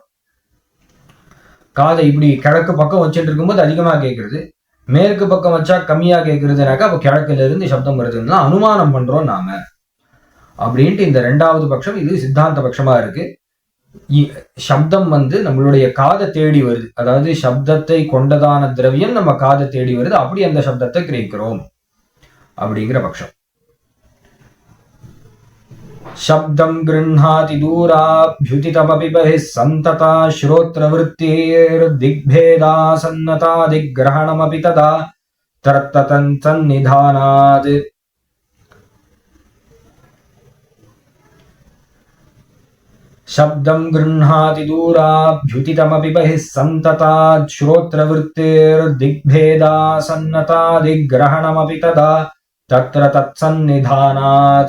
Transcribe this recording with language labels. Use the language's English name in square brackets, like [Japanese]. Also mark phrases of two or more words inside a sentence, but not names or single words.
[Tamil] காதை இப்படி கிழக்கு பக்கம் வச்சுட்டு இருக்கும்போது அதிகமா கேட்கறது, மேற்கு பக்கம் வச்சா கம்மியா கேட்கறதுனாக்கா அப்ப கிழக்குல இருந்து சப்தம் வருதுன்னா அனுமானம் பண்றோம் நாம அப்படின்ட்டு இந்த ரெண்டாவது பட்சம். இது சித்தாந்த பட்சமா இருக்கு. சப்தம் நம்மளுடைய காதை தேடி வருது, அதாவது சப்தத்தை கொண்டதான திரவியம் நம்ம காதை தேடி வருது, அப்படி அந்த சப்தத்தை கிரகிக்கிறோம் அப்படிங்கிற பட்சம். [Sanskrit] शब्दं गृह्णाति दूराभ्युदितमपि बहिः सन्तता श्रोत्रवृत्तेर्दिग्भेदासन्नतादिग्रहणमपि तदा तत्ततन्सन्निधानात्। शब्दं गृह्णाति दूराभ्युदितमपि बहिः सन्ततात् श्रोत्रवृत्तेर्दिग्भेदासन्नतादिग्रहणमपि तदा तत्र तत्सन्निधानात्।